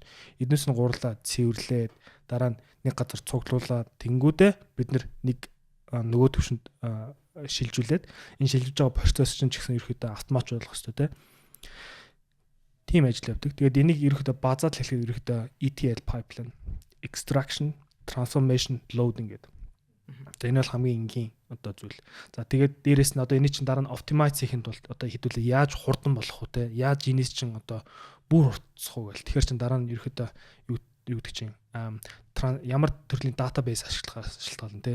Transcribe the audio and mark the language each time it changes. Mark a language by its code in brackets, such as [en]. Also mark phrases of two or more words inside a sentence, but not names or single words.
[mn] Эднээс нь гурлаа цэвэрлээд дараа нь нэг газар цуглуулад тэнгүүдээ бид нэг нөгөө төвшөнд шилжүүлээд энэ шилжиж байгаа процесс чинь ч гэсэн ерөөхдөө автомат болох хэрэгтэй те. Тийм ажил явдаг. Тэгээд энийг ерөөхдөө базаад хэлэхэд ерөөхдөө [en] ETL pipeline, extraction, transformation, loading [mn] гэдэг. За энэ бол хамгийн энгийн одоо зүйл. За тэгээд дээрэс нь одоо энэ чинь дараа нь optimize хийхэд бол одоо хэдүүлээ яаж хурдан болох вэ те? Яаж энэс чинь одоо бүр хурцсах уу гэл. Тэгэхээр чин дараа нь ерөөхдөө юу гэдэг чинь ямар төрлийн database ашиглахаас шалтгаална те.